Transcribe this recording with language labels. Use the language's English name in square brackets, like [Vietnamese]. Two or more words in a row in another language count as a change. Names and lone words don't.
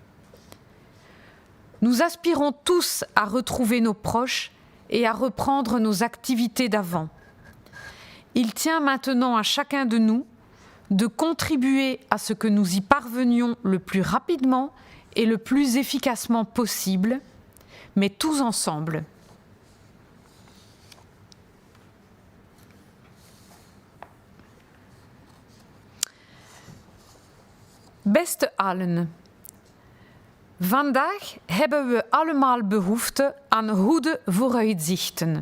[French] Nous aspirons tous à retrouver nos proches et à reprendre nos activités d'avant. Il tient maintenant à chacun de nous de contribuer à ce que nous y parvenions le plus rapidement et le plus efficacement possible, mais tous ensemble. [Dutch] Beste allen, vandaag hebben we allemaal behoefte aan goede vooruitzichten.